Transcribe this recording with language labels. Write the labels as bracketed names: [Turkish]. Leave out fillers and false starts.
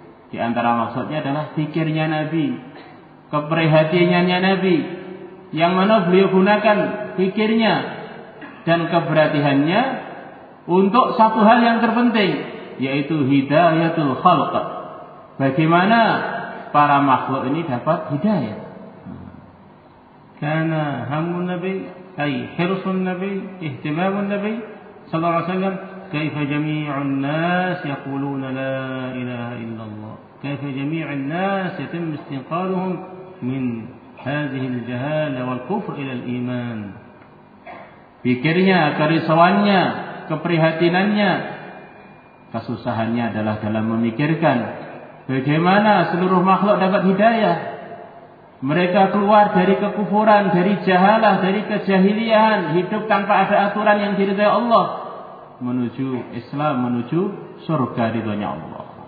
[Indonesian] Di antara maksudnya adalah pikirnya Nabi, keprihatinannya Nabi, yang mana beliau gunakan pikirnya dan keberhatiannya untuk satu hal yang terpenting, yaitu hidayatul khalq. Bagaimana para makhluk ini dapat hidayah? [Arabic] كان هم النبي أي حرص النبي اهتمام النبي صلى الله عليه وسلم كيف جميع الناس يقولون لا إله إلا الله، كيف جميع الناس يتم استنقاذهم من هذه الجهالة والكفر إلى الإيمان. [Indonesian] Pikirnya, kerisauannya, keprihatinannya, kesusahannya adalah dalam memikirkan bagaimana seluruh makhluk dapat hidayah. Mereka keluar dari kekufuran, dari jahalah, dari kejahiliahan, hidup tanpa ada aturan yang diridhai Allah, menuju Islam, menuju surga ridhonya Allah.